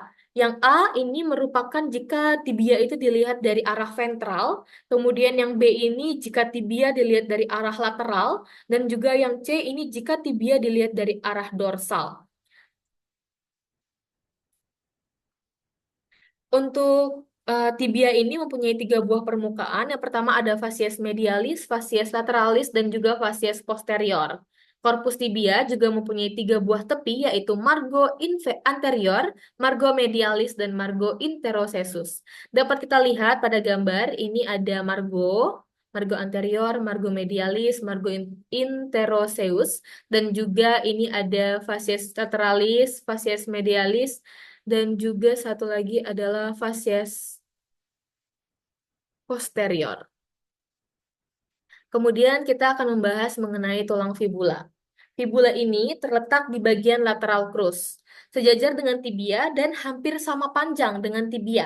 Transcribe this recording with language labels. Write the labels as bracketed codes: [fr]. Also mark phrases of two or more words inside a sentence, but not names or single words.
[id] Yang A ini merupakan jika tibia itu dilihat dari arah ventral, kemudian yang B ini jika tibia dilihat dari arah lateral, dan juga yang C ini jika tibia dilihat dari arah dorsal. Untuk tibia ini mempunyai tiga buah permukaan. Yang pertama ada [la] facies medialis, facies lateralis, [id] dan juga [la] facies posterior. [id] Korpus tibia juga mempunyai tiga buah tepi, yaitu [la] margo anterior, margo medialis, [id] dan [la] margo interosesus. [id] Dapat kita lihat pada gambar, ini ada [la] margo anterior, margo medialis, margo interoseus, [id] dan juga ini ada [la] facies lateralis, facies medialis, [id] dan juga satu lagi adalah [la] facies posterior. [id] Kemudian kita akan membahas mengenai tulang fibula. Fibula ini terletak di bagian lateral crus, sejajar dengan tibia dan hampir sama panjang dengan tibia.